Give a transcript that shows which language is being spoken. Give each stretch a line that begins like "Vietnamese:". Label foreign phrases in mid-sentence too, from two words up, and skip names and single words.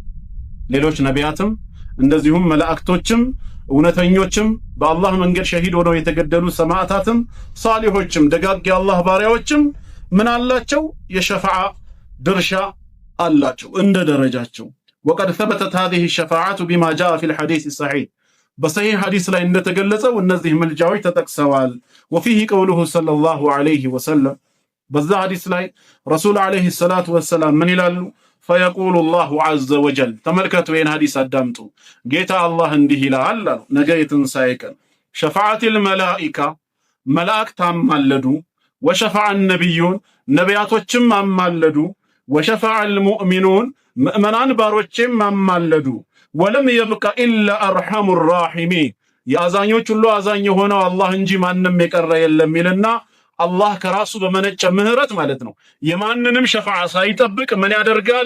Amharic: ሌሎች ነቢያትም እንደዚሁም መላእክቶችም እውነተኞችም በአላህ መንገድ ሸሂድ ሆነው የተገደሉ ሰማዕታትም ሳሊሖችም ደጋግ የአላህ ባሪያዎችም ምን አላቸው? የሸፋዓ ድርሻ አላቸው እንደ ደረጃቸው። ወቀድ
Arabic: ثبتت هذه الشفاعة بما جاء في الحديث الصحيح
Amharic: በሰሂህ ሐዲስ ላይ እንደተገለጸው እነዚህ ምልጃዎች ተጠቅሰዋል።
Arabic: وفيه قوله صلى الله عليه وسلم
Amharic: በዛ ሐዲስ ላይ ረሱል
Arabic: عليه الصلاة والسلام
Amharic: ምን ይላሉ?
Arabic: فيقول الله عز وجل
Amharic: ተመልከቱ፣ ይህን ሐዲስ አዳምጡ። ጌታ አላህ እንዲህ ይላል አሉ ነገ የትንሣኤ ቀን
Arabic: شفعت الملائكة
Amharic: መላእክት አማለዱ፣
Arabic: وشفع النبيون
Amharic: ነቢያቶችም አማለዱ፣
Arabic: وشفع المؤمنون
Amharic: ምእመናን ባሮችም አማለዱ፣
Arabic: ولم يبق إلا أرحم الراحمين
Amharic: የአዛኞች ሁሉ አዛኝ የሆነው አላህ እንጂ ማንም የቀረ የለም ይልና አላህ ከራሱ በመነጨ ምህረት ማለት ነው የማንንም ሸፋዓ ሳይጠብቅ ምን ያደርጋል?